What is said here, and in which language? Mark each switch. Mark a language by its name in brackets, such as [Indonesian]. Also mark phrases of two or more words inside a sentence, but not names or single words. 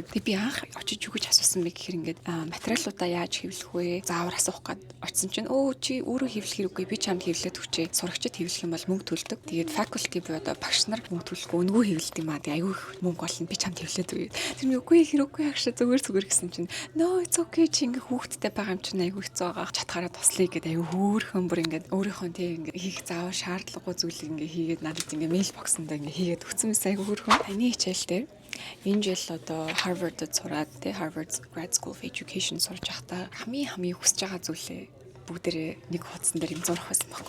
[Mongolian] Тэгээд би анх очиж юу гэж асуусан бэ гэхээр ингээд материалуудаа яаж хэвлэх вэ? Заавар асуух гээд очисон чинь чи өөрөө хэвлэх хэрэггүй би чамд хэвлээд өгчээ. Сурагчид хэвлэх юм бол мөнгө төлдөг. Тэгээд faculty буюу одоо багш нар мөнгө төлөхгүй өнгөө хэвлэдэг юм аа. Тэгээд айгүй их мөнгө олно би чамд хэвлээд өгье. Тэр нь үгүй хэрэггүй агш зүгээр гэсэн чинь [English] no it's okay [Mongolian] чи ингээ хүүхдтэй байгаа юм чинь айгүй хэцүү байгаа чатгаараа туслая гэдэг айгүй хөөрхөн бүр ингээд өөрийнхөө тийм ингээ хийх заавал шаардлагагүй зүйлийг ингээ хийгээд надад ингээ мэйл боксонд ингээ хийгээд өгсөн мэс айгүй хөөрхөн. Таны хичээл дээр энэ жил одоо Harvard-д сураад тий Harvard Grad School of Education сурж байхдаа хамгийн хүсэж байгаа зүйлээ бүгдээрээ нэг хуудсан дээр юм зурх байсан байхгүй.